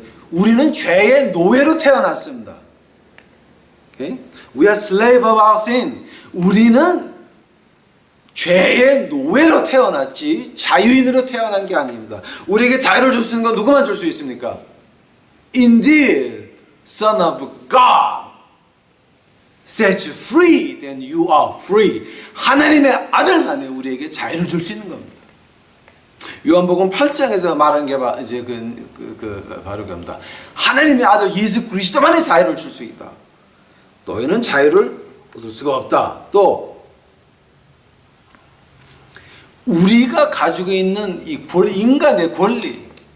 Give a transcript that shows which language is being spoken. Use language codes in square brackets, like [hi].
[ko] 우리는 죄의 노예로 태어났습니다. [en] Okay? We are slave of our sin. [ko] 우리는 죄의 노예로 태어났지 자유인으로 태어난 게 아닙니다. 우리에게 자유를 줄 수 있는 건 누구만 줄 수 있습니까? [en] Indeed, Son of God set you free, then you are free. [ko] 하나님의 아들만이 우리에게 자유를 줄 수 있는 겁니다. 요한복음 8장에서 말하는 게 이제 바로 그겁니다. 하나님의 아들 예수 그리스도만이 자유를 줄 수 있다. 너희는 자유를 얻을 수가 없다. 또 우리가 가지고 있는 이 인간의 권리.